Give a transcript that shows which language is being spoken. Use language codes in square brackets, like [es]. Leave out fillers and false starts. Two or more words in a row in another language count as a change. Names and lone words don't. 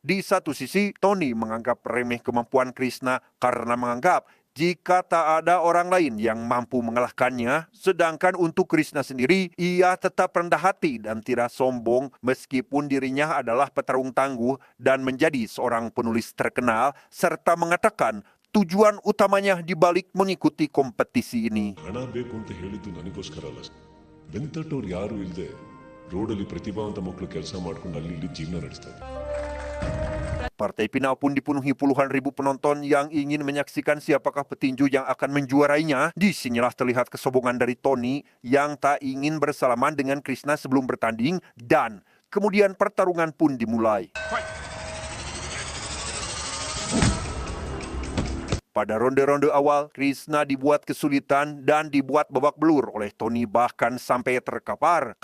[id] Di satu sisi, Tony menganggap remeh kemampuan Krishna karena menganggap jika tak ada orang lain yang mampu mengalahkannya. Sedangkan untuk Krishna sendiri, ia tetap rendah hati dan tidak sombong meskipun dirinya adalah petarung tangguh dan menjadi seorang penulis terkenal, serta mengatakan tujuan utamanya di balik mengikuti kompetisi ini. [kn] ಹಣ ಬೇಕು ಅಂತ ಹೇಳಿದ್ದು ನನಗೋಸ್ಕರ ಅಲ್ಲ. ವೆಂಕಟವ್ರು ಯಾರು ಇಲ್ಲದೆ ರೋಡಲ್ಲಿ ಪ್ರತಿಭಾವಂತ ಮಕ್ಕಳು ಕೆಲಸ ಮಾಡ್ಕೊಂಡು ಅಲ್ಲಿ ಇಲ್ಲಿ ಜೀವನ ನಡೆಸ್ತಾ ಇದ್ದಾರೆ. [id] Partai final pun dipenuhi puluhan ribu penonton yang ingin menyaksikan siapakah petinju yang akan menjuarainya. Disinilah terlihat kesombongan dari Tony yang tak ingin bersalaman dengan Krishna sebelum bertanding, dan kemudian pertarungan pun dimulai. Pada ronde-ronde awal, Krishna dibuat kesulitan dan dibuat babak belur oleh Tony, bahkan sampai terkapar.